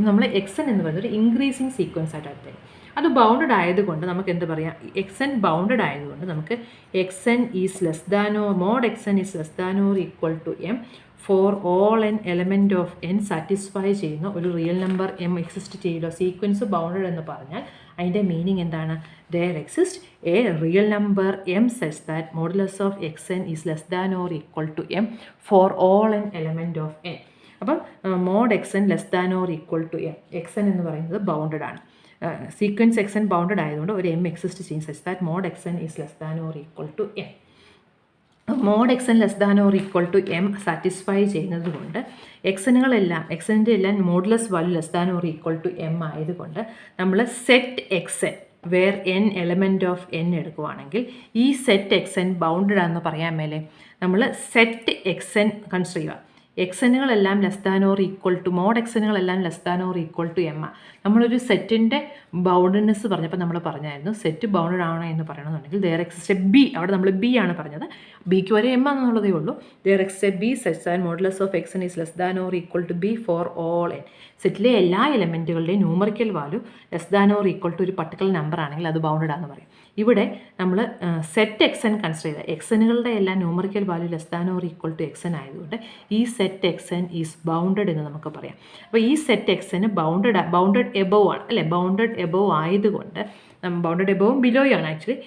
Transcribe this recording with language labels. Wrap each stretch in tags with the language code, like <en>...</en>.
<ml>നമ്മൾ എക്സ് എന്ന് പറയുന്നത് ഒരു ഇൻക്രീസിങ് സീക്വൻസ് ആയിട്ട് എടുത്തത്. അത് ബൗണ്ടഡ് ആയതുകൊണ്ട് നമുക്ക് എന്ത് പറയാം? എക്സ് എൻ ബൗണ്ടഡ് ആയതുകൊണ്ട് നമുക്ക് X N is less ദാനോ mode X N is less ദാനോ equal to M for all N element of N satisfy ചെയ്യുന്ന ഒരു റിയൽ നമ്പർ എം എക്സിസ്റ്റ് ചെയ്യില്ല. സീക്വൻസ് ബൗണ്ടഡ് എന്ന് പറഞ്ഞാൽ അതിൻ്റെ മീനിങ് എന്താണ്?</ml> <en>there exists a real number m such that modulus of xn is less than or equal to m for all n element of n.</en> <ml>അപ്പം mode X N less than or equal to M. X N എന്ന് പറയുന്നത് bounded ആണ്. Sequence X N bounded ആയതുകൊണ്ട് ഒരു M exist ചെയ്യും such that mode X N is less than or equal to M. Mode X N less than or equal to M satisfy ചെയ്യുന്നത് കൊണ്ട് എക്സിൻ്റെ എല്ലാം modulus value less than or equal to M ആയതുകൊണ്ട് നമ്മൾ set X N where N element of N എടുക്കുവാണെങ്കിൽ ഈ set X N bounded ആണെന്ന് പറയാൻ മേലെ നമ്മൾ സെറ്റ് എക്സ് എൻ കൺസിഡർ ചെയ്യുക. എക്സനുകളെല്ലാം less than or equal to mode എക്സനുകളെല്ലാം less than or equal to M. നമ്മളൊരു സെറ്റിൻ്റെ ബൗണ്ടഡ്നെസ് പറഞ്ഞപ്പോൾ നമ്മൾ പറഞ്ഞായിരുന്നു സെറ്റ് ബൗണ്ടഡ് ആണോ എന്ന് പറയണമെന്നുണ്ടെങ്കിൽ</ml> <en>there exists a b.</en> <ml>അവിടെ നമ്മൾ ബി ആണ് പറഞ്ഞത്. ബിക്ക് വരെ എം എന്നുള്ളതേ ഉള്ളൂ.</ml> <en>there exists a b such that modulus of xn is less than or equal to b for all n.</en> <ml>സെറ്റിലെ എല്ലാ എലമെൻറ്റുകളുടെയും numerical value less than or equal to ഒരു പർട്ടിക്കുലർ നമ്പർ ആണെങ്കിൽ അത് ബൗണ്ടഡ് ആണെന്ന് പറയും. ഇവിടെ നമ്മൾ സെറ്റ് എക്സ് എൻ കൺസിഡർ ചെയ്ത എക്സനുകളുടെ എല്ലാം numerical value less than or equal to X N ആയതുകൊണ്ട് ഈ set X N is bounded എന്ന് നമുക്ക് പറയാം. അപ്പോൾ ഈ set X N bounded above ആണ് അല്ലേ? ബൗണ്ടഡ് എബോവ് ആയതുകൊണ്ട് ബൗണ്ടഡ് എബോവും ബിലോയും ആണ് ആക്ച്വലി.</ml>